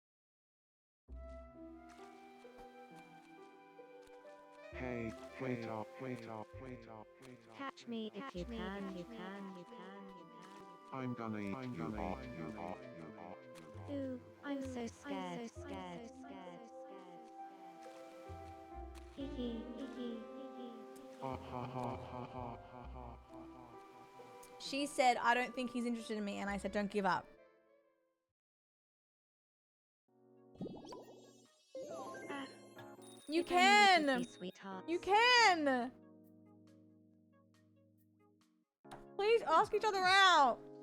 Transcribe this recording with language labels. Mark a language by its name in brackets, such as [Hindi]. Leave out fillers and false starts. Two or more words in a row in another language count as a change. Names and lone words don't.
[English] Hey, wait up, wait up, wait up, wait up. Catch me if you can, you can, you can, you can. I'm gonna eat you up, you up, you up. Ooh, I'm so scared, I'm so scared, Hee hee, hee hee, hee hee. Ha ha ha ha ha ha. She said, I don't think he's interested in me. And I said, don't give up. You can! You can! Please ask each other out!